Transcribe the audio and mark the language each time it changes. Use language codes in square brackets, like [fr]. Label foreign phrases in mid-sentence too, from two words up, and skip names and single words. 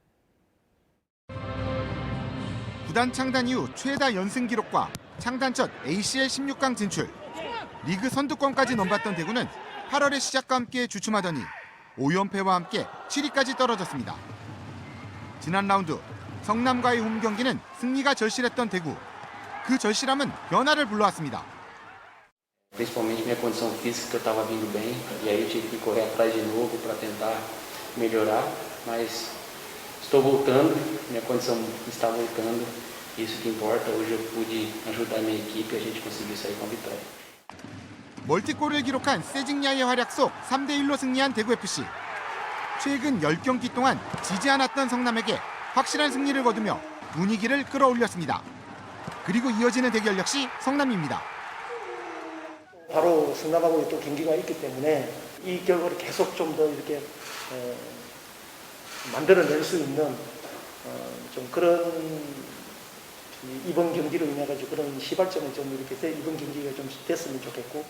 [ko] 구단 창단 이후 최다 연승 기록과 창단 첫 ACL 16강 진출, 리그 선두권까지 넘봤던 대구는 8월의 시작과 함께 주춤하더니 5연패와 함께 7위까지 떨어졌습니다. 지난 라운드 성남과의 홈 경기는 승리가 절실했던 대구. 그 절실함은 변화를 불러왔습니다. [pt] Principalmente minha condição física, que eu estava vindo bem, e aí eu tive que correr atrás de novo para tentar melhorar, mas estou voltando, minha condição está voltando, isso que importa. Hoje eu pude ajudar a minha equipe e a gente conseguiu sair com a vitória. [ko] 멀티골을 기록한 세징야의 활약 속 3대1로 승리한 대구FC. 최근 10경기 동안 지지 않았던 성남에게 확실한 승리를 거두며 분위기를 끌어올렸습니다. 그리고 이어지는 대결 역시 성남입니다. 바로 성남하고 또 경기가 있기 때문에 이 결과를 계속 좀 더 이렇게 만들어낼 수 있는 좀 그런 이번 경기로 인해 가지고 그런 시발점이 좀 이렇게 이번 경기가 좀 됐으면 좋겠고.